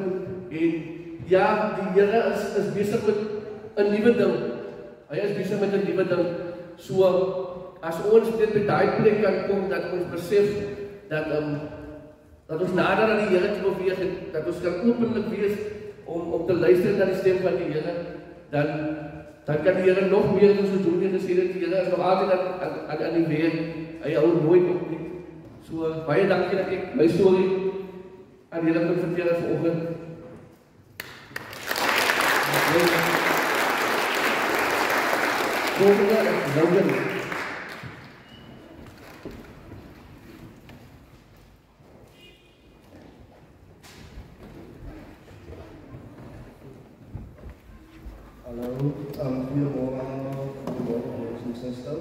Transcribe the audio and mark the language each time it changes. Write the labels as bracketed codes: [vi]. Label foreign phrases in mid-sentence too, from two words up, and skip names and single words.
[af] en ja, die Here is besig met 'n nuwe ding, hy is besig met 'n nuwe ding, so as ons dit by daai plek kan kom, dat ons besef, dat ons nader aan die Here te beweeg, en dat ons kan openlik wees, om te luister na die stem van die Here, dan kan die Here nog meer as ons doen, en gesê dat die Here is nog altyd aan die weer, hy hou nooit op nie. So, baie dankie dat ek my storie aan julle kon vertel vanoggend. Volgende is Logan. [nl] Hallo, goedemorgen allemaal, goedemorgen broers en zusters.